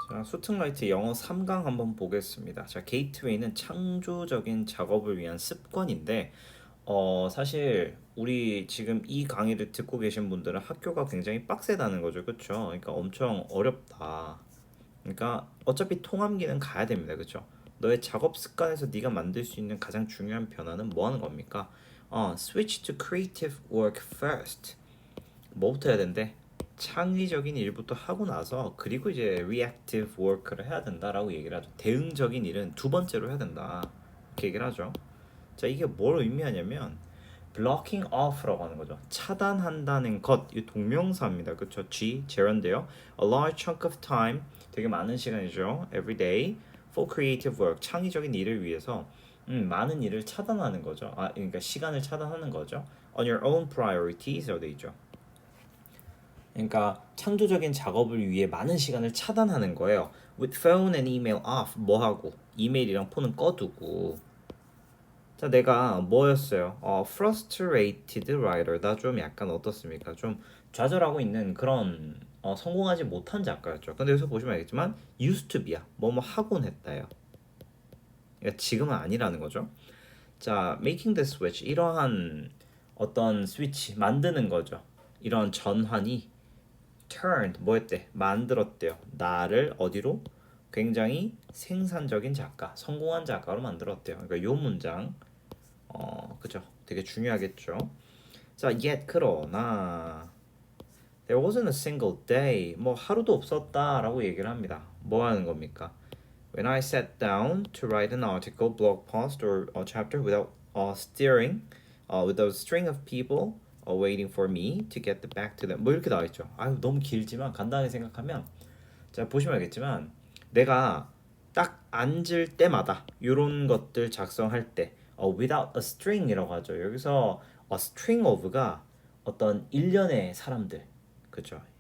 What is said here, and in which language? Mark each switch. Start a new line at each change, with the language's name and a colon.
Korean: 자, 수특라이트 영어 3강 한번 보겠습니다. 자, 게이트웨이는 창조적인 작업을 위한 습관인데, 사실 우리 지금 이 강의를 듣고 계신 분들은 학교가 굉장히 빡세다는 거죠, 그렇죠? 그러니까 엄청 어렵다. 그러니까 어차피 통합기는 가야 됩니다, 그렇죠? 너의 작업 습관에서 네가 만들 수 있는 가장 중요한 변화는 뭐 하는 겁니까?
English: Switch to creative work first.
Korean: 뭐부터 해야 된대? 창의적인 일부터 하고 나서 그리고 이제 reactive work를 해야 된다라고 얘기를 하죠. 대응적인 일은 두 번째로 해야 된다. 이렇게 얘기를 하죠. 자, 이게 뭘 의미하냐면 blocking off라고 하는 거죠. 차단한다는 것, 이 동명사입니다. 그렇죠? gerund인데요.
English: A large chunk of time,
Korean: 되게 많은 시간이죠.
English: Every day for creative work,
Korean: 창의적인 일을 위해서 많은 일을 차단하는 거죠. 그러니까 시간을 차단하는 거죠.
English: On your own priorities라고 돼 있죠.
Korean: 그러니까 창조적인 작업을 위해 많은 시간을 차단하는 거예요.
English: With phone and email off.
Korean: 뭐 하고? 이메일이랑 폰은 꺼두고. 자, 내가 뭐였어요? frustrated writer. 나 좀 약간 어떻습니까? 좀 좌절하고 있는 그런 성공하지 못한 작가였죠. 근데 여기서 보시면 알겠지만 used to be야. 뭐뭐 하곤 했다요. 그러니까 지금은 아니라는 거죠. 자, making the switch. 이러한 어떤 스위치 만드는 거죠. 이런 전환이 turned 뭐였대? 만들었대요. 나를 어디로? 굉장히 생산적인 작가, 성공한 작가로 만들었대요. 그러니까 요 문장 그죠? 되게 중요하겠죠. 자, yet 그러나
English: there wasn't a single day
Korean: 뭐 하루도 없었다라고 얘기를 합니다. 뭐 하는 겁니까?
English: When I sat down to write an article, blog post or a chapter without with a string of people waiting for me to get back to them. 뭐 이렇게 나와 있죠.
Korean: 아유 너무 길지만 간단하게 생각하면 자 보시면 알겠지만 내가 딱 앉을 때마다 이런 것들 작성할 때 without a string이라고 하죠. 여기서 a string of가 어떤 일련의 사람들 그죠?